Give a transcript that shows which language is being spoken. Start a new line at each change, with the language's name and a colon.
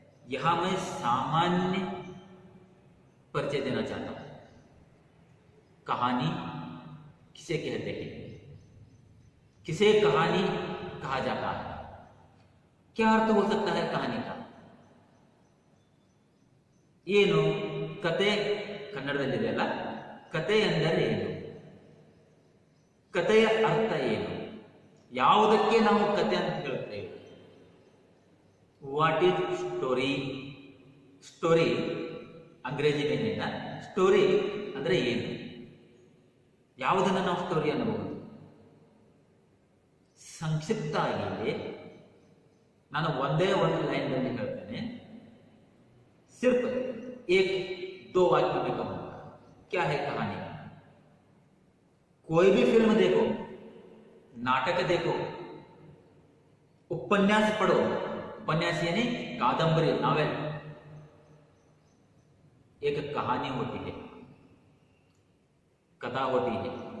Hindi: यहां मैं सामान्य परिचय देना चाहता हूं। कहानी किसे कहते हैं, किसे कहानी कहा जाता है, क्या अर्थ हो सकता है कहानी का?
Kannada: ಏನು ಕತೆ ಕನ್ನಡದಲ್ಲಿದೆಯಲ್ಲ, ಕತೆ ಎಂದರೆ ಏನು, ಕತೆಯ ಅರ್ಥ ಏನು, ಯಾವುದಕ್ಕೆ ನಾವು ಕತೆ ಅಂತ ಹೇಳುತ್ತೇವೆ?
English: What is story?
Kannada: ಸ್ಟೋರಿ ಅಂಗ್ರೇಜಿ ಮೇಲಿನ ಸ್ಟೋರಿ ಅಂದ್ರೆ ಏನು, ಯಾವುದನ್ನು ನಾವು ಸ್ಟೋರಿ ಅನ್ನಬಹುದು? ಸಂಕ್ಷಿಪ್ತ ಆಗಿದೆ, ನಾನು ಒಂದೇ ಒಂದು ಲೈನ್ ನಲ್ಲಿ ಹೇಳ್ತೇನೆ,
Hindi: सिर्फ एक दो वाक्य में कहूंगा। क्या है कहानी? कोई भी फिल्म देखो, नाटक देखो, उपन्यास पढ़ो, उपन्यास यानी कादंबरी, नॉवेल, एक कहानी होती है, कथा होती है।